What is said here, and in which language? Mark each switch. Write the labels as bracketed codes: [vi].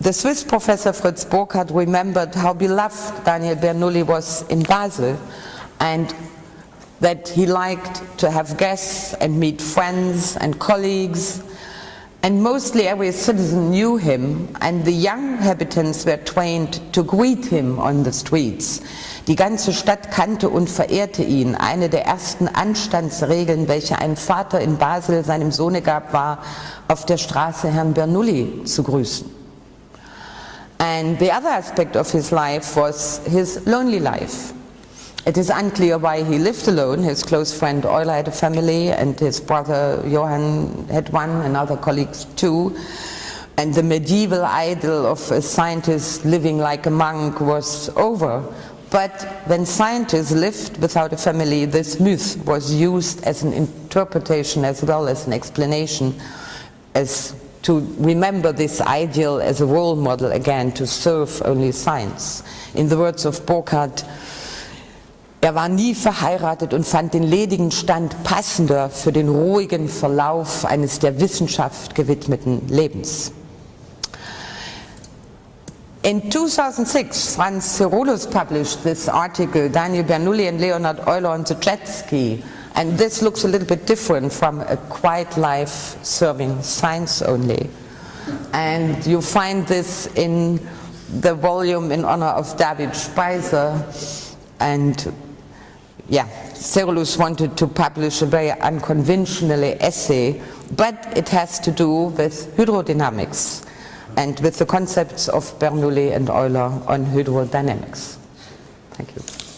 [en] The Swiss professor Fritz Burkhardt remembered how beloved Daniel Bernoulli was in Basel, and that he liked to have guests and meet friends and colleagues, and mostly every citizen knew him, and the young inhabitants were trained to greet him on the streets. [de] Die ganze Stadt kannte und verehrte ihn. Eine der ersten Anstandsregeln, welche ein Vater in Basel seinem Sohne gab, war, auf der Straße Herrn Bernoulli zu grüßen. [en] And the other aspect of his life was his lonely life. It is unclear why he lived alone. His close friend Euler had a family, and his brother Johann had one, and other colleagues too. And the medieval ideal of a scientist living like a monk was over. But when scientists lived without a family, this myth was used as an interpretation as well as an explanation as to remember this ideal as a role model again, to serve only science. In the words of Burckhardt, [de] war nie verheiratet und fand den ledigen Stand passender für den ruhigen Verlauf eines der Wissenschaft gewidmeten Lebens. [en] In 2006, Franz Cerullos published this article, Daniel Bernoulli and Leonhard Euler on the jet ski, and this looks a little bit different from a quiet life serving science only. And you find this in the volume in honor of David Speiser, and yeah, Cerullos wanted to publish a very unconventional essay, but it has to do with hydrodynamics and with the concepts of Bernoulli and Euler on hydrodynamics. Thank you.